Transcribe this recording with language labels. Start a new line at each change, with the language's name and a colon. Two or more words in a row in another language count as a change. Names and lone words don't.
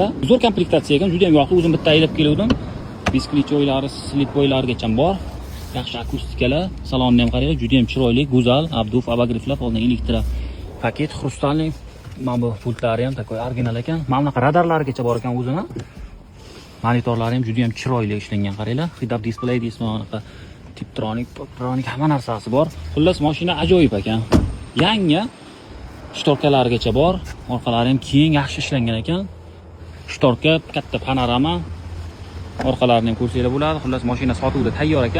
Uzbek: Zo'r komplektatsiya ekan, juda ham yoqdi. O'zim bitta aylab kelgandim. Biskvit joylari, slip joylarigacha bor. Yaxshi akustikalar, salonni ham qaranglar, juda ham chiroyli, go'zal, Abduf abagrifflar, oldin elektro paket, xrustalniy. Mana bu pultlari ham
Russian: takoy original
Uzbek: ekan. Mana bunaqa radarlarigacha bor ekan o'zini. Monitorlari ham juda ham chiroyli ishlangan, qaranglar.
English: Head-up display
Uzbek: deysiz, bunaqa Tiptronic hamma narsasi bor. Xullas, mashina ajoyib ekan. Yangi shtorkalarigacha bor. Orqalari ham keng, yaxshi ishlangan ekan. Shtorka katta panorama. Orqalarini ham ko'rsanglar bo'ladi. Xullas, mashina sotuvda tayyor ekan.